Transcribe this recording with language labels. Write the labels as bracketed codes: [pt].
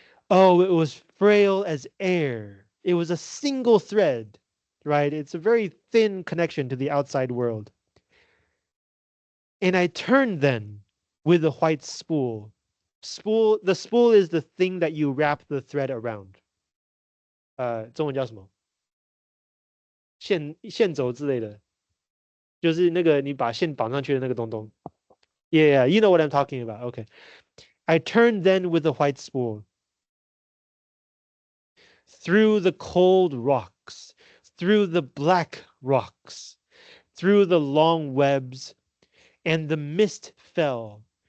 [en] Oh, it was frail as air. It was a single thread, right? It's a very thin connection to the outside world. And I turned then with the white spool. The spool is the thing that you wrap the thread around. [zh] 中文叫什么？线轴之类的，就是那个你把线绑上去的那个东东。 [en] Yeah, you know what I'm talking about. Okay. I turned then with the white spool. Through the cold rocks, through the black rocks, through the long webs, and the mist fell.